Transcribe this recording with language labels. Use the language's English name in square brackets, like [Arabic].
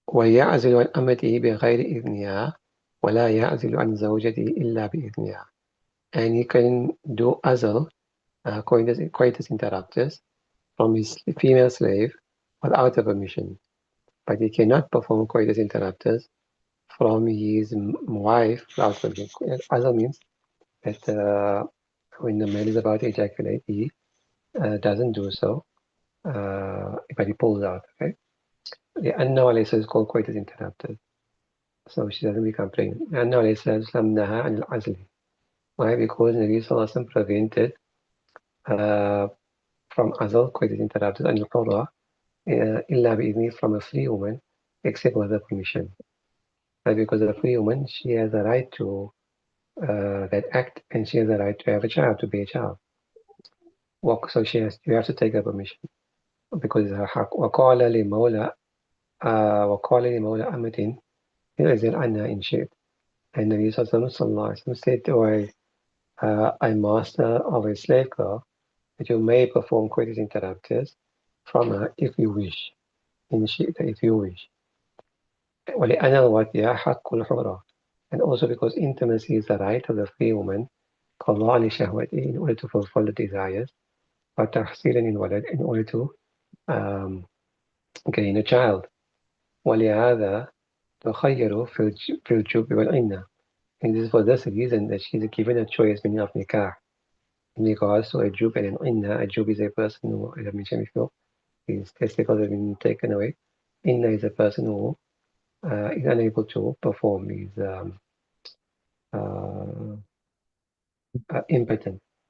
[Arabic] ويعزل عن أمته بغير إذنها ولا يعزل عن زوجته إلا بإذنها. [English] And he can do azl, coitus interruptus, from his female slave without a permission. but he cannot perform coitus interruptus from his wife without permission. Other means that when the man is about to ejaculate, he doesn't do so, but he pulls out. Okay, the anna alaysa is called coitus interruptus, so she doesn't become pregnant. [Arabic] Anna alaysa lamnaha an al-azli. [English] Why? Because Nabi Sallallahu Alaihi Wasallam prevented from azal coitus interruptus and al-hurra illa bi from a free woman, except with her permission. Right? Because a free woman, she has a right to that act, and she has a right to have a child, to be a child. So you have to take her permission because it's her haq. [Arabic] وقال لمولى وقال لمولى أمة ينزل عنها إن شئت. [English] And Nabi Sallallahu Alaihi Wasallam said to a master of a slave girl that you may perform coitus interruptus from her if you wish. In شئت, if you wish. [Arabic] ولأن الوطية حق الحرة. [English] And also because intimacy is the right of the free woman [Arabic] قضاء لشهوته [English] in order to fulfill the desires [Arabic] وتحصيلا الولد [English] in order to um, gain a child. [Arabic] ولهذا تخير في الجوب والعنة. [English] And this is for this reason that she's given a choice meaning of nikah in regards to a jub and an inna. A jub is a person who, as I mentioned before, his testicles have been taken away. Inna is a person who is unable to perform, is uh, impotent.